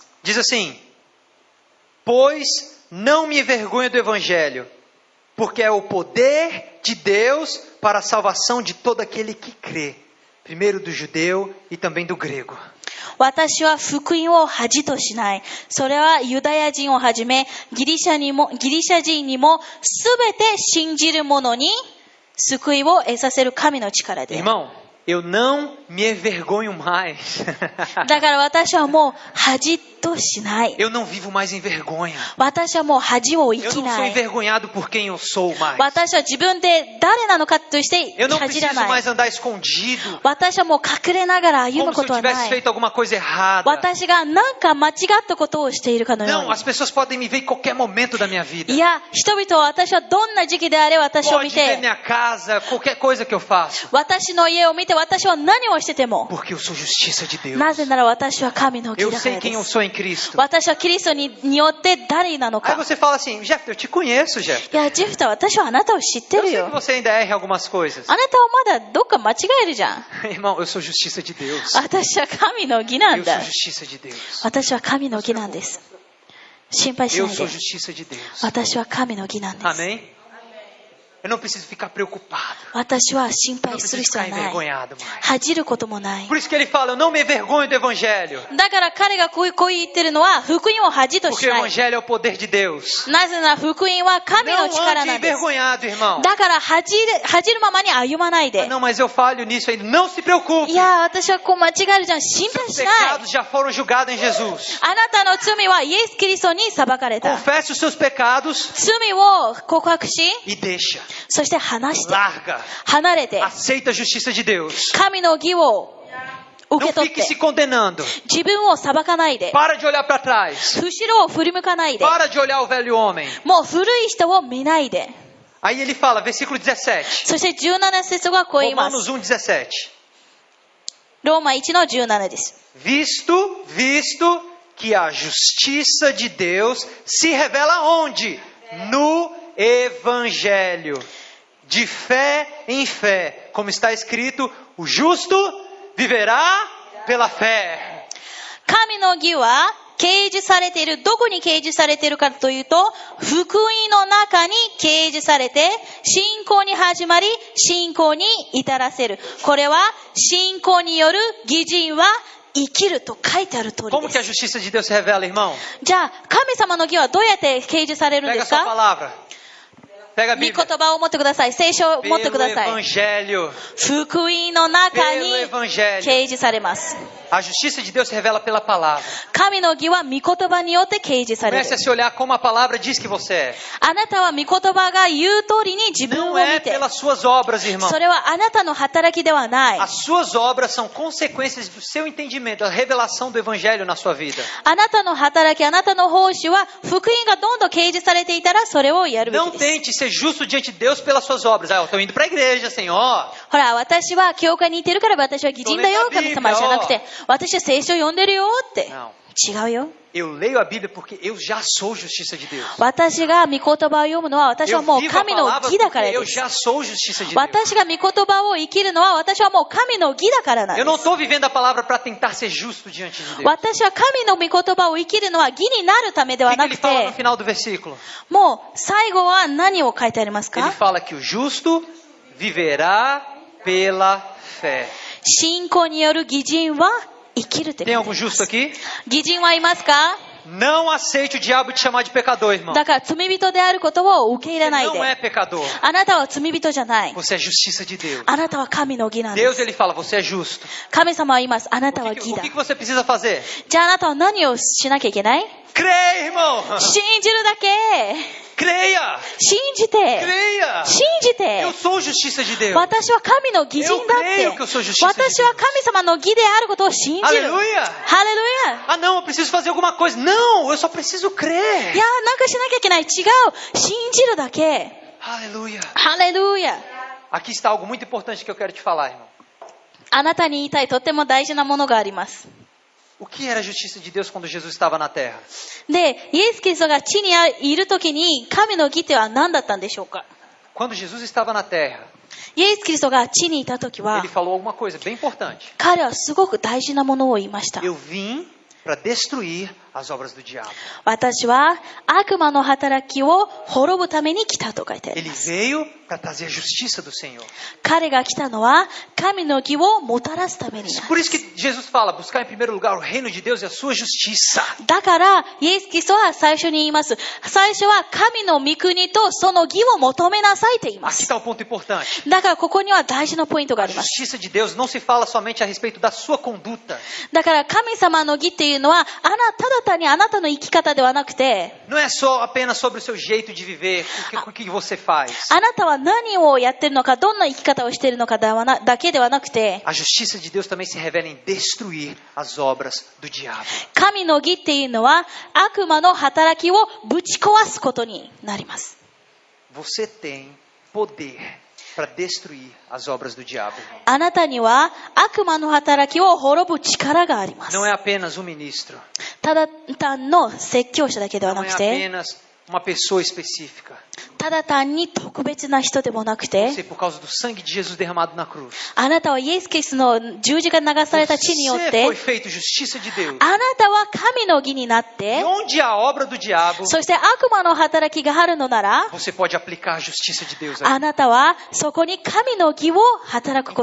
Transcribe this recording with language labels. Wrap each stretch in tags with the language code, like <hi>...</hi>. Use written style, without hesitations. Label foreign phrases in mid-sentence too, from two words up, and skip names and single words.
<pt>Diz assim: Pois não me envergonho do evangelho, porque é o poder de Deus para a salvação de todo aquele que crê, primeiro do judeu e também do grego.</pt> <ja>私は福音を恥としない。それはユダヤ人をはじめ、ギリシャ人にもすべて信じる者に救いを得させる神の力で。</ja> <pt>Irmão, eu não me envergonho mais.</pt> <ja>だから私はもう恥としない。</ja> <pt>Eu não vivo mais em vergonha.</pt> <ja>私はもう恥を生</ja> <pt>Eu</pt> <ja>き</ja> <pt>não</pt> <ja>な</ja> <pt>sou</pt> <ja>い。</ja> <pt>envergonhado por quem eu sou mais.</pt> <ja>私は自分で誰なのかとして</ja> <pt>Eu não</pt> <ja>恥じら</ja> <pt>preciso</pt> <ja>ない。</ja> <pt>mais andar escondido,</pt> <ja>私はもう隠れながら歩</ja> <pt>como</pt> <ja>む</ja> <pt>se</pt> <ja>こ</ja> <pt>eu</pt> <ja>とはな</ja> <pt>tivesse</pt> <ja>い。</ja> <pt>feito alguma coisa errada.</pt> <ja>私が何か間違ったことをしているかのよう</ja> <pt>Não,</pt> <ja>に。</ja> <pt>as pessoas podem me ver em qualquer momento da minha vida.</pt> <ja>いや、人々は私はどんな時期であれ私を見</ja> <pt>Pode ver</pt> <ja>て、</ja> <pt>minha casa, qualquer coisa que eu faço.</pt> <ja>私の家を見て私は何をしてても、</ja> <pt>Porque eu sou justiça de Deus.</pt> <ja>なぜなら私は神の義</ja> <pt>Eu</pt> <ja>だか</ja> <pt>sei</pt> <ja>ら</ja> <pt>quem</pt> <ja>で</ja> <pt>eu</pt> <ja>す。</ja> <pt>sou em Cristo.</pt> <ja>私はキリストによって誰なの</ja> <pt>Aí</pt> <ja>か。</ja> <pt>você fala assim, Jeff, eu te conheço, Jeff.</pt> <ja>いや、ジェフタ、私はあなたを知って</ja> <pt>Eu</pt> <ja>る</ja> <pt>sei que</pt> <ja>よ。</ja> <pt>você ainda erra em algumas coisas.</pt> <ja>あなたはまだどっか間違えるじゃん。</ja> <pt>Irmão, eu sou justiça de Deus.</pt> <ja>私は神の義なん</ja> <pt>Eu</pt> <ja>だ</ja> <pt>sou。justiça de Deus.</pt> <ja>私は神の義なんです。心配し</ja> <pt>Eu</pt> <ja>ない</ja> <pt>sou</pt> <ja>で。</ja> <pt>justiça de Deus.</pt> <ja>私は神の義なんです。</ja> <pt>Amém? Eu não preciso ficar preocupado.</pt> <ja>私は心</ja> <pt>Eu não</pt> <ja>配する</ja> <pt>preciso</pt> <ja>必要</ja> <pt>ficar</pt> <ja>はない。</ja> <pt>envergonhado mais.</pt> <ja>恥じることもない。</ja> <pt>Por isso que ele fala, eu não me envergonho do evangelho.</pt> <ja>だから彼がこう言ってるのは、福音を恥と</ja> <pt>Porque</pt> <ja>し</ja> <pt>o</pt> <ja>ない。</ja> <pt>evangelho é o poder de Deus.</pt> <ja>なぜなら福音は神</ja> <pt>Não</pt> <ja>の力</ja> <pt>ande</pt> <ja>なんです。</ja> <pt>envergonhado, irmão.</pt> <ja>だから恥じるままに歩まないで。</ja> <pt>Não, mas eu falho nisso ainda. Não se preocupe.</pt> <ja>いや、私はこう間違えるじゃん。心配</ja> <pt>Seus</pt> <ja>しない。</ja> <pt>pecados já foram julgados em Jesus.</pt> <ja>あなたの罪はイエス・キリストに裁かれた。</ja> <pt>Confesse os seus pecados</pt> <ja>罪を告白し、</ja> <pt>e deixa.</pt> <ja>そして話して、</ja> <pt>Larga.</pt> <ja>離れて、</ja> <pt>Aceita a justiça de Deus.</pt> <ja>神の義を受</ja> <pt>Não</pt> <ja>け取っ</ja> <pt>fique se</pt> <ja>て、</ja> <pt>condenando.</pt> <ja>自分を裁かないで、</ja> <pt>Para de olhar para trás.</pt> <ja>後ろを振り向かないで、</ja> <pt>Para de olhar o velho homem.</pt> <ja>もう古い人を見ないで。</ja> <pt>Aí ele fala, versículo 17.</pt> <ja>そして17節がこう言います。</ja> <pt>Romanos 1:17.</pt> <ja>ローマ1の17です。</ja> <pt>Visto que a justiça de Deus se revela onde? No Evangelho. De fé em fé. Como está escrito, o justo viverá pela fé.</pt> <ja>神の義は掲示されている。どこに掲示されているかというと、福音の中に掲示されて、信仰に始まり、信仰に至らせる。これは、信仰による義人は生きると書いてある通り</ja> <pt>Como</pt> <ja>で</ja> <pt>que a</pt> <ja>す。</ja> <pt>justiça de Deus se revela, irmão?</pt> <ja>じゃあ、神様の義はどうやって掲示されるん</ja> <pt>Pega</pt> <ja>で</ja> <pt>a</pt> <ja>す</ja> <pt>sua</pt> <ja>か？</ja> <pt>palavra. Pega a</pt> <ja>御言</ja> <pt>Bíblia.</pt> <ja>葉を持ってください。聖書を持ってく</ja> <pt>Pelo</pt> <ja>ださい。</ja> <pt>Evangelho.</pt> <ja>福音の中に</ja> <pt>Pelo Evangelho.</pt> <ja>掲示されます。</ja> <pt>A justiça de Deus se revela pela palavra.</pt> <ja>神の義は御言葉によって掲示される</ja> <pt>Comece。a se olhar como a palavra diz que você é.</pt> <ja>あなたは御言葉が言う通りに自分</ja> <pt>Não</pt> <ja>を</ja> <pt>é</pt> <ja>見て、</ja> <pt>pelas suas obras, irmão.</pt> <ja>それはあなたの働きではない。</ja> <pt>As suas obras são consequências do seu entendimento, da revelação do Evangelho na sua vida.</pt> <ja>あなたの働き、あなたの奉仕は福音がどんどん掲示されていたらそれをやるべ</ja> <pt>Não</pt> <ja>きです。</ja> <pt>tente ser justo diante de Deus pelas suas obras. Ah, eu estou indo para a igreja, Senhor.</pt> <ja>ほら、私は教会に行ってるから私は義人だよ、神様じゃなくて、私は聖書を読んでるよって。</ja> <pt>Não.</pt> <ja>違うよ。</ja> <pt>Eu leio a Bíblia porque eu já sou justiça de Deus.</pt> <ja>私が御言葉を読むのは私は</ja> <pt>Eu</pt> <ja>もう</ja> <pt>vivo a</pt> <ja>神の</ja> <pt>palavra</pt> <ja>義だから</ja> <pt>porque</pt> <ja>で</ja> <pt>eu</pt> <ja>す。</ja> <pt>já sou justiça de Deus.</pt> <ja>私が御言葉を生きるのは私はもう神の義だからなん</ja> <pt>Eu</pt> <ja>で</ja> <pt>não</pt> <ja>す。</ja> <pt>estou vivendo a palavra para tentar ser justo diante de Deus.</pt> <ja>私は神の御言葉を生きるのは義になるためで</ja> <pt>O</pt> <ja>は</ja> <pt>que</pt> <ja>な</ja> <pt>ele</pt> <ja>く</ja> <pt>fala no</pt> <ja>て、</ja> <pt>final do versículo?</pt> <ja>もう最後は何を書いてあります</ja> <pt>Ele</pt> <ja>か？</ja> <pt>fala que o justo viverá pela fé.</pt> <ja>信仰による義人は生きるって書い</ja> <pt>Tem</pt> <ja>てあり</ja> <pt>algum</pt> <ja>ます。</ja> <pt>justo aqui?</pt> <ja>義人はいますか？</ja> <pt>Não aceite o diabo te chamar de pecador, irmão.</pt> <ja>だから罪人であることを受け入れ</ja> <pt>Você</pt> <ja>ない</ja> <pt>não é</pt> <ja>で。</ja> <pt>pecador.</pt> <ja>あなたは罪人じゃない。</ja> <pt>Você é justiça de Deus.</pt> <ja>あなたは神の義なんで</ja> <pt>Deus,</pt> <ja>す。</ja> <pt>ele fala, você é justo.</pt> <ja>神様は言います。あな</ja> <pt>O</pt> <ja>たは</ja> <pt>que,</pt> <ja>義</ja> <pt>o</pt> <ja>だ</ja> <pt>que。que você precisa fazer?</pt> <ja>じゃああなたは何をしなきゃいけない？</ja> <pt>Creia, irmão.</pt> <ja>信じるだけ。</ja> <pt>Creia.</pt> <ja>信じて。</ja> <pt>Creia.</pt> <ja>信じて</ja> <pt>Eu。sou justiça de Deus.</pt> <ja>私は神の義人だっ</ja> <pt>Eu</pt> <ja>て</ja> <pt>creio que eu sou justiça de Deus.</pt> <ja>私は神様の義であることを信じる。</ja> <pt>Aleluia.</pt> <ja>ハレルヤ。</ja> <pt>Ah, não, eu preciso fazer alguma coisa. Não, eu só preciso</pt> <ja>い</ja> <pt>crer.</pt> <ja>や、なんかしなきゃいけない。違う。信じるだけ。</ja> <pt>Aleluia.</pt> <ja>ハレルヤ。</ja> <pt>Aqui está algo muito importante que eu quero te falar, irmão.</pt> <ja>あなたに言いたいとっても大事なものがあります。</ja> <pt>O que era a justiça de Deus quando Jesus estava na terra?</pt> <ja>で、イエス・キリストが地にいるときに神の義っては何だったんでしょうか？</ja> <pt>Quando Jesus estava na terra,</pt> <ja>イエス・キリストが地にいたときは</ja> <pt>ele falou alguma coisa bem importante.</pt> <ja>彼はすごく大事なものを言いました。</ja> <pt>Eu vim para destruir as obras do diabo.</pt> <ja>私は悪魔の働きを滅ぶために来たと書いてあり</ja> <pt>Ele</pt> <ja>ます。</ja> <pt>veio para trazer a justiça do Senhor.</pt> <ja>彼が来たのは神の義をもたらすためになんです。</ja> <pt>Por isso que Jesus fala, buscar em primeiro lugar o reino de Deus e a sua justiça.</pt> <ja>だからイエス・キリストは最初に言います。最初は神の御国とその義を求めなさいと言いま</ja> <pt>Aqui</pt> <ja>す。</ja> <pt>está o ponto importante.</pt> <ja>だからここには大事なポイントがあ</ja> <pt>A</pt> <ja>ります。</ja> <pt>justiça de Deus não se fala somente a respeito da sua conduta.</pt> <ja>だから神様の義っていうのはただ単にあなたの生き方ではなくて、</ja> <pt>Não é só apenas sobre o seu jeito de viver, o que você faz.</pt> <ja>あなたは何をやってるのか、どんな生き方をしているのかだけではなくて、</ja> <pt>A justiça de Deus também se revela em destruir as obras do diabo.</pt> <ja>神の義っていうのは悪魔の働きをぶち壊すことになります。</ja> <pt>Você tem poder para destruir as obras do diabo.</pt> <ja>あなたには悪魔の働きを滅ぶ力があります。</ja> <pt>Não é apenas um ministro.</pt> <ja>ただ単の説教者だけでは</ja> <pt>Não</pt> <ja>な</ja> <pt>é</pt> <ja>くて、</ja> <pt>apenas uma pessoa específica.</pt> <ja>ただ単に特別な人でもなくて、</ja> <pt>Você, por causa do sangue de Jesus derramado na cruz,</pt> <ja>あなたはイエス・キリストの十字架に流された血によっ</ja> <pt>você</pt> <ja>て、</ja> <pt>foi feito justiça de Deus.</pt> <ja>あなたは神の義になっ</ja> <pt>E</pt> <ja>て、</ja> <pt>onde há a obra do diabo,</pt> <ja>そして悪魔の働きがあるのなら、</ja> <pt>você pode aplicar a justiça de Deus</pt> <ja>あ</ja> <pt>aí.</pt> <ja>なたはそこに神の義を働くこと</ja>